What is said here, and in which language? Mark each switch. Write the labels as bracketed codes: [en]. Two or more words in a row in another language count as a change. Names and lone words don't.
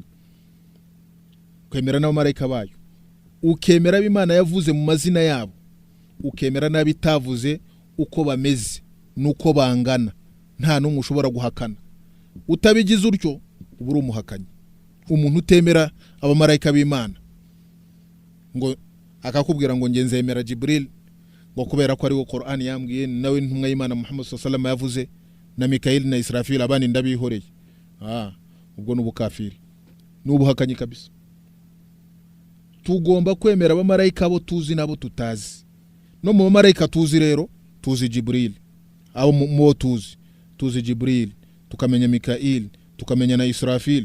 [rw] Kwemera n'abamarayika bayo, ukemera b'Imana yavuze mu mazina yabo, ukemera n'abitavuze uko bameze nuko bangana, nta n'umwe ushobora guhakana. Utabigize utyo uba uri umuhakanyi. Umuntu utemera abamarayika b'Imana ngo akakubwira ngo nge nzemera Jibril ngo kubera ko ari wo Qur'an yambwiye, nawe ntumwa y'Imana Muhammad [ar] صلى الله عليه وسلم [rw] yavuze, na Mikail na Israfil abandi ndabihoreye, ubwo n'ubukafiri n'ubuhakanyi kabisa. Tugomba kwemera abamarayika bo tuzi nabo tutazi. No mu bamarayika tuzi rero, tuzi Jibril, abo mu tuzi Jibril, tukamenya Mikail, tukamenya na Israfil.